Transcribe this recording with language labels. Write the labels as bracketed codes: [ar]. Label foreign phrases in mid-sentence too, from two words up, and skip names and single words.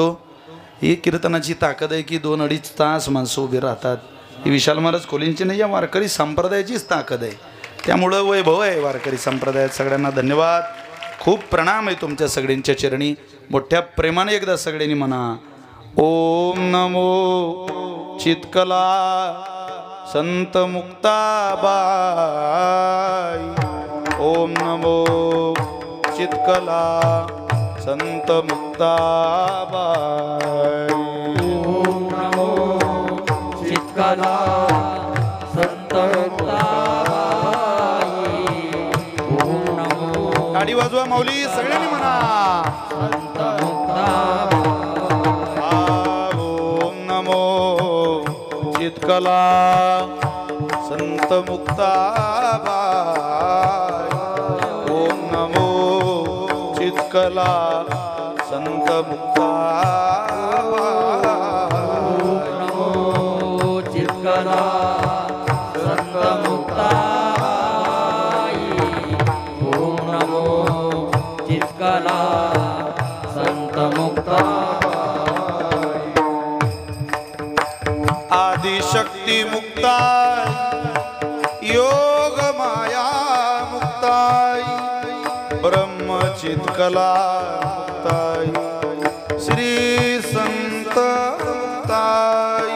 [mr] ही कीर्तनाची ताकद आहे की 2-2.5 तास माणसं उभी राहतात. ही विशाल महाराज कोलींची नाही या वारकरी संप्रदायाचीच ताकद आहे. त्यामुळं वैभव आहे वारकरी संप्रदायात. सगळ्यांना धन्यवाद. खूप प्रणाम आहे तुमच्या सगळ्यांच्या चरणी. मोठ्या प्रेमाने एकदा सगळ्यांनी म्हणा ओम नमो चितकला संत मुक्ताबाई. ओम नमो चितकला संत मुक्ताबाई. ओम नमो चितकला संत मुक्ताबाई. ओम नमो गाडी वाजवा माऊली सगळ्यांनी म्हणा संत मुक्ताबाई. ओम नमो चितकला संत मुक्ताबाई. ओम नमो चितकला संत मुक्ताबाई. नमो चितकला संत मुक्ताबाई. ओम नमो चितकला संत मुक्ताबाई. आदिशक्ती मुक्ताई योग माया मुक्ताई ब्रह्मचितकला मुक्ताई श्री संत मुक्ताई.